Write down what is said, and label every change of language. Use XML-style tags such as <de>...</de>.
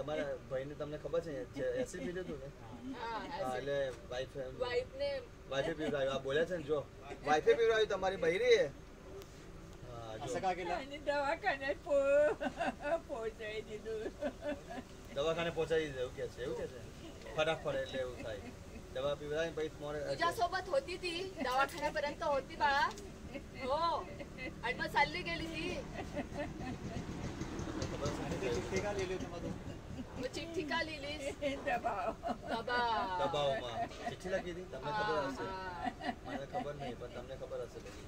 <gu>તમારા ભાઈને તમને ખબર છે એસિડ પીધું હતું ને? હા એટલે વાઈફે પીવડાવ્યું. આ બોલ્યા છે ને, જો વાઈફે પીવડાવ્યું તમારી બૈરીએ.</gu> <mr>असं का केलं? आणि दवाखान्यात पोहोचाई દીધું.</mr> <gu>દવાખાને પહોંચાડી દીધું. એવું કે છે ફટાફટ એટલે એવું થાય. દવા પીવડાવી પછી મોરે</gu> <mr>तुझ्यासोबत होती ती? दवाखान्यापर्यंत होती बाळा? हो. आणि मग चालली गेली ती? आणि ते चिठ्ठी का लिहिली होती मग तू? मग चिठ्ठी का लिहिलीस?</mr> <gu>દબાવમાં ચિઠ્ઠી લખી હતી. તમને ખબર હશે, મને ખબર નહીં પણ તમને ખબર હશે.</gu>